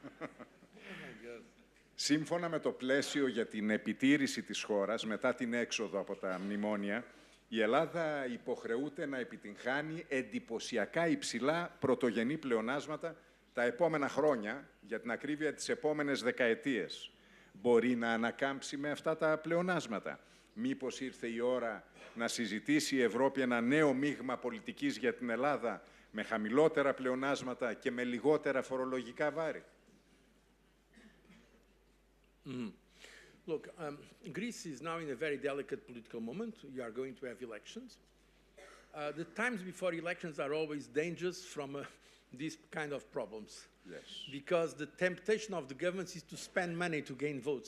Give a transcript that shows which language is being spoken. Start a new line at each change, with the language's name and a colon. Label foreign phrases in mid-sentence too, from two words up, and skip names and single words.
Greek: Σύμφωνα με το πλαίσιο για την επιτήρηση της χώρας μετά την έξοδο από τα μνημόνια, η Ελλάδα υποχρεούται να επιτυγχάνει εντυπωσιακά υψηλά πρωτογενή πλεονάσματα τα επόμενα χρόνια, για την ακρίβεια τις επόμενες δεκαετίες. Μπορεί να ανακάμψει με αυτά τα πλεονάσματα? Μήπως ήρθε η ώρα να συζητήσει η Ευρώπη ένα νέο μείγμα πολιτικής για την Ελλάδα με χαμηλότερα πλεονάσματα και με λιγότερα φορολογικά βάρη?
English: Look, Greece is now in a very delicate political moment. We are going to have elections. The times before elections are always dangerous from these kind of problems. Yes. Because the temptation of the governments is to spend money to gain votes.